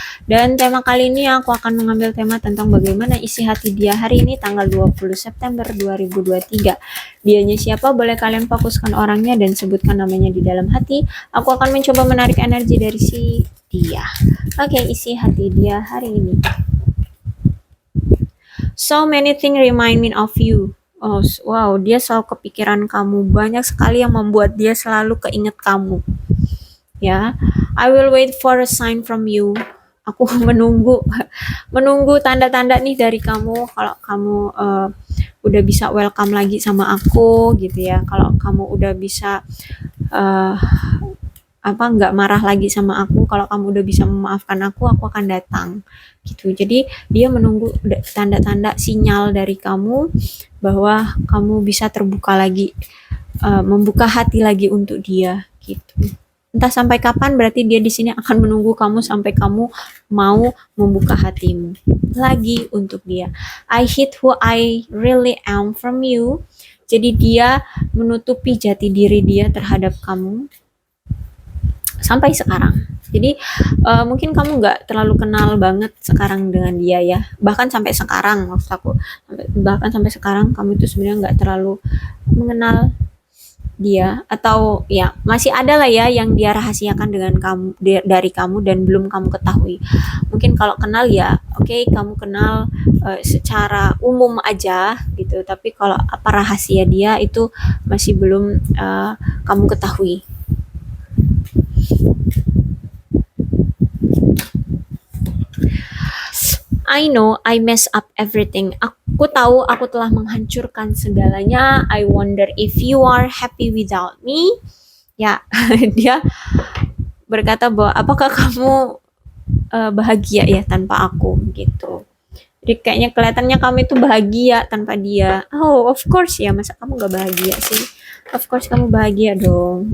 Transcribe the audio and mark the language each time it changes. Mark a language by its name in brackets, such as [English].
[Indonesian] Dan tema kali ini aku akan mengambil tema tentang bagaimana isi hati dia hari ini tanggal 20 September 2023. Dianya siapa? Boleh kalian fokuskan orangnya dan sebutkan namanya di dalam hati. Aku akan mencoba menarik energi dari si dia. Oke, isi hati dia hari ini. [English] So many things remind me of you. [Indonesian] Oh, wow, dia selalu kepikiran kamu. Banyak sekali yang membuat dia selalu keinget kamu. [English] Ya, I will wait for a sign from you. [Indonesian] Aku menunggu tanda-tanda nih dari kamu. Kalau kamu udah bisa welcome lagi sama aku, gitu ya. Kalau kamu udah bisa uh, nggak marah lagi sama aku, kalau kamu udah bisa memaafkan aku akan datang gitu. Jadi dia menunggu tanda-tanda sinyal dari kamu bahwa kamu bisa terbuka lagi, membuka hati lagi untuk dia gitu. Entah sampai kapan, berarti dia di sini akan menunggu kamu sampai kamu mau membuka hatimu lagi untuk dia. [English] I hid who I really am from you. [Indonesian] Jadi dia menutupi jati diri dia terhadap kamu sampai sekarang. Jadi mungkin kamu nggak terlalu kenal banget sekarang dengan dia ya. Bahkan sampai sekarang maksud aku, bahkan sampai sekarang kamu itu sebenarnya nggak terlalu mengenal dia, atau ya masih ada lah ya yang dia rahasiakan dengan kamu, dari kamu dan belum kamu ketahui. Mungkin kalau kenal ya oke, kamu kenal secara umum aja gitu, tapi kalau apa rahasia dia itu masih belum kamu ketahui. [English] I know I mess up everything. [Indonesian] Aku tahu aku telah menghancurkan segalanya. [English] I wonder if you are happy without me. [Indonesian] Ya, dia berkata bahwa apakah kamu bahagia ya tanpa aku gitu. Jadi kayaknya kelihatannya kamu itu bahagia tanpa dia. [English] Oh, of course [Indonesian] ya. Masa kamu gak bahagia sih? [English] Of course [Indonesian] kamu bahagia dong.